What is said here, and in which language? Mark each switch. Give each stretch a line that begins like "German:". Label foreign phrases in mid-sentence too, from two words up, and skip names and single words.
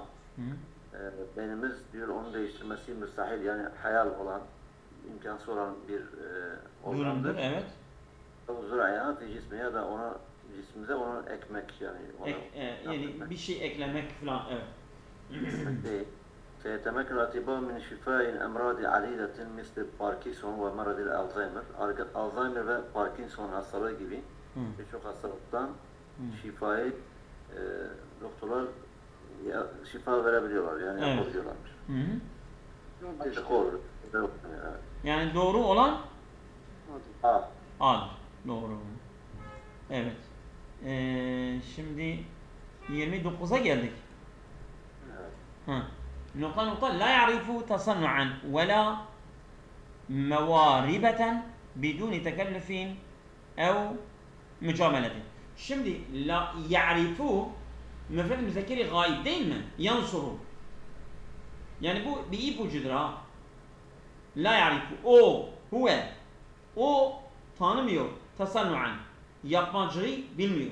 Turkish: Beynimiz diyor onu değiştirmesi müstahil, yani hayal olan, imkansız olan bir organdır. Evet.
Arabic: زرعها في جسمي,
Turkish: ya da ona cismimize onu ekmek, yani ona yani bir şey eklemek falan, evet. değil.
Arabic: سيتمكن الأطباء من شفاء أمراض عديدة مثل باركنسون ومرض الألزهايمر.
Turkish: Alzheimer ve Parkinson hastalığı gibi birçok hastalıktan şifayı doktorlar şifa verebiliyorlar, yani evet. yapabiliyorlarmış. Yani doğru olan A'dır. Doğru. Evet. Şimdi 29'a geldik. Evet.
Arabic: نقطة لا يعرف تصنعا ولا مواربة بدون تكلف أو mücamele.
Turkish: Şimdi
Arabic: لا يعرف
Turkish: müfred müzekkeri gayb değil mi? Yansuru. Yani bu bir ipucudur ha.
Arabic: لا يعرف.
Turkish: O, huve. O tanımıyor. Tasannuan. Yapmacıyı bilmiyor.